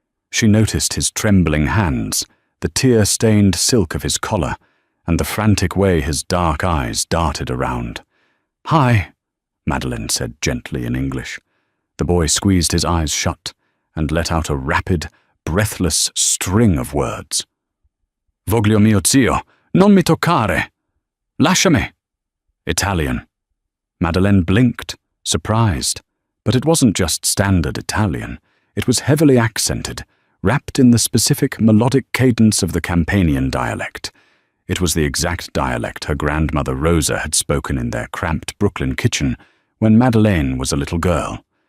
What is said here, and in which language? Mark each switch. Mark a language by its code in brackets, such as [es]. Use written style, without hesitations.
[en] She noticed his trembling hands, the tear-stained silk of his collar, and the frantic way his dark eyes darted around. "Hi," Madeline said gently in English. The boy squeezed his eyes shut and let out a rapid, breathless string of words. [it] "Voglio mio zio, non mi toccare! Lasciami!" [en] Italian. Madeline blinked, surprised, but it wasn't just standard Italian. It was heavily accented, wrapped in the specific melodic cadence of the Campanian dialect. It was the exact dialect her grandmother Rosa had spoken in their cramped Brooklyn kitchen when Madeleine was a little girl.